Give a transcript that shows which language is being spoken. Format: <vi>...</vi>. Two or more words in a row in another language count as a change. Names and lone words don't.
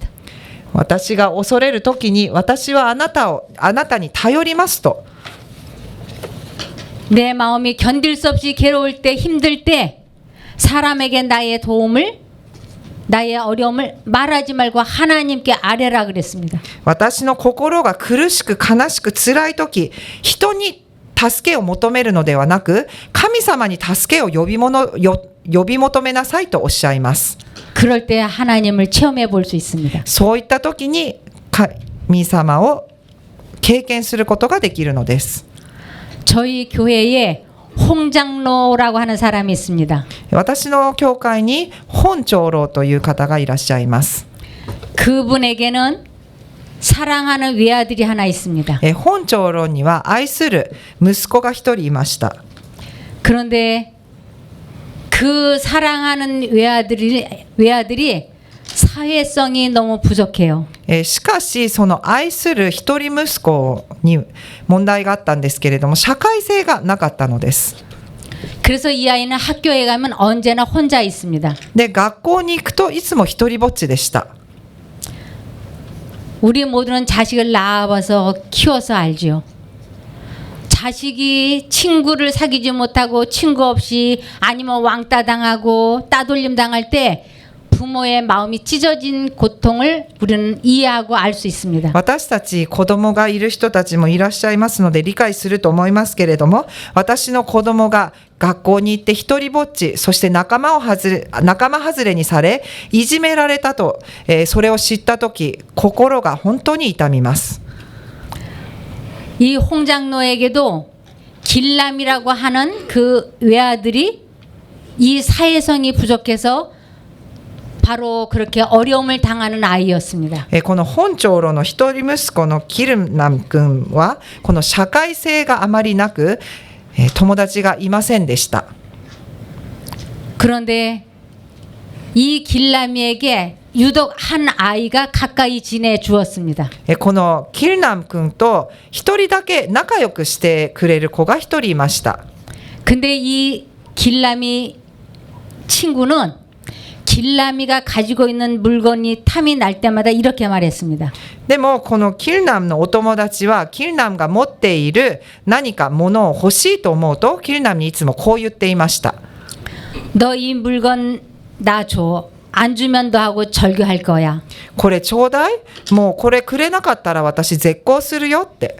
<ja>私が恐れる時に私はあなたに頼りますと。</ja> <ko>내 마음이 견딜 수 없이 괴로울 때 힘들 때 사람에게 나의 도움을 나의 어려움을 말하지 말고 하나님께 아뢰라 그랬습니다.</ko> <ja>私の心が苦しく悲しく辛い時、人に助けを求めるのではなく神様に助けを呼び求めなさいとおっしゃいます。</ja> <ko>그럴 때 하나님을 체험해 볼 수 있습니다.</ko> <ja>そういった時に神様を経験することができるのです。</ja> <ko>저희 교회에 홍장로라고 하는 사람이 있습니다.</ko> <ja>私の教会に本長老という方がいらっしゃいます。</ja> <ko>그분에게는 사랑하는 외아들이 하나 있습니다.</ko> <ja>本長老には愛する息子が一人いました。</ja> <ko>그런데 그 사랑하는 외아들이 사회성이 너무 부족해요.</ko> <ja>しかしその愛する一人息子に問題があったんですけれども、社会性がなかったのです。</ja> <ko>그래서 이 아이는 학교에 가면 언제나 혼자 있습니다.</ko> <ja>で学校に行くといつも一人ぼっちでした。</ja> <ko>우리 모두는 자식을 낳아봐서 키워서 알지요. 자식이 친구를 사귀지 못하고 친구 없이 아니면 왕따 당하고 따돌림 당할 때 부모의 마음이 찢어진 고통을 우리는 이해하고 알 수 있습니다.</ko> <ja>私たち子供がいる人たちもいらっしゃいますので理解すると思いますけれども、私の子供が学校に行って一人ぼっち、そして仲間外れにされいじめられたと、それを知った時心が本当に痛みます。</ja> <ko>이 홍장로에게도 길람이라고 하는 그 외아들이 이 사회성이 부족해서 바로 그렇게 어려움을 당하는 아이였습니다.</ko> <ja>この本長老の一人息子のキルナム君はこの社会性があまりなく、友達がいませんでした。</ja> <ko>그런데 이 길람이에게 유독 한 아이가 가까이 지내 주었습니다.</ko> <ja>このキルナム君と一人だけ仲良くしてくれる子が一人いました。</ja> <ko>근데 이 길람이 친구는 길람이가 가지고 있는 물건이 탐이 날 때마다 이렇게 말했습니다.</ko> <ja>でもこのキルナムのお友達はキルナムが持っている何か物を欲しいと思うとキルナムにいつもこう言っていました。</ja> <ko>너 이 물건 나 줘. 안 주면 너하고 절교할 거야.</ko> <ja>これちょうだい、もうこれくれなかったら私絶交するよって。</ja>